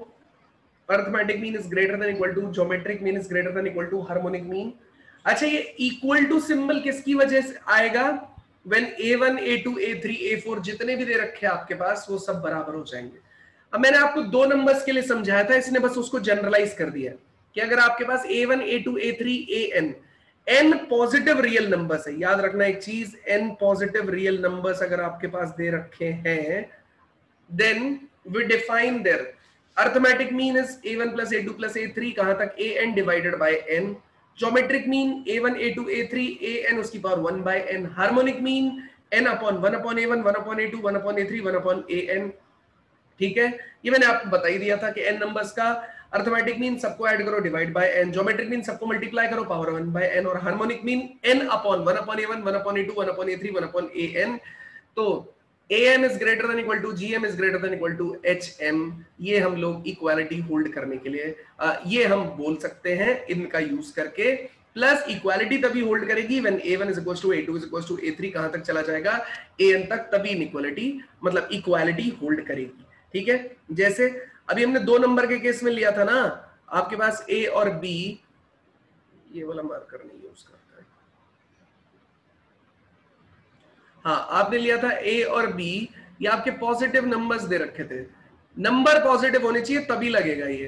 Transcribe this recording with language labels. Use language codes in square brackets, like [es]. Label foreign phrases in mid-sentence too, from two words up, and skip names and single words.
[en] arithmetic mean is greater than equal to, geometric mean is greater than equal to harmonic mean. [hi] अच्छा, ये [en] equal to [hi] सिंबल किसकी वजह से आएगा? व्हेन a1 a2 a3 a4 जितने भी दे रखे हैं आपके पास वो सब बराबर हो जाएंगे। अब मैंने आपको दो नंबर्स के लिए समझाया था, इसने बस उसको जनरलाइज कर दिया कि अगर आपके पास a1 a2 a3 an n [en] positive real numbers [hi] है, याद रखना एक चीज, n [en] positive real numbers [hi] अगर आपके पास दे रखे हैं, [en] then we define their arithmetic mean is a1 plus a2 plus a3 [hi] कहां तक? [en] an divided by n. geometric mean a1 a2 a3 an उसकी power 1/n। harmonic mean n upon 1/a1 1/a2 1/a3 1/an. [hi] ठीक है, ये मैंने आपको बता ही दिया था कि n नंबर्स का [en] arithmetic mean [hi] सबको ऐड करो [en] divide by n, geometric mean [hi] सबको मल्टीप्लाई करो पावर 1/n, और [en] harmonic mean n upon 1/a1 1/a2 1/a3 1/an. [hi] तो [en] an is greater than equal to gm is greater than equal to hm, [hi] ये हम लोग [en] equality hold [hi] करने के लिए ये हम बोल सकते हैं इनका यूज करके। [en] plus equality [hi] तभी होल्ड करेगी [en] when a1 is equal to a2 is equal to a3 [hi] कहां तक चला जाएगा an तक, तभी इनइक्वालिटी मतलब [en] equality hold [hi] करेगी। ठीक है, जैसे अभी हमने 2 नंबर के केस में लिया था ना, आपके पास a और b, ये वाला मार्कर नहीं यूज करता है, हाँ आपने लिया था a और b, ये आपके [en] positive numbers [hi] दे रखे थे, [en] number positive [hi] होने चाहिए तभी लगेगा ये।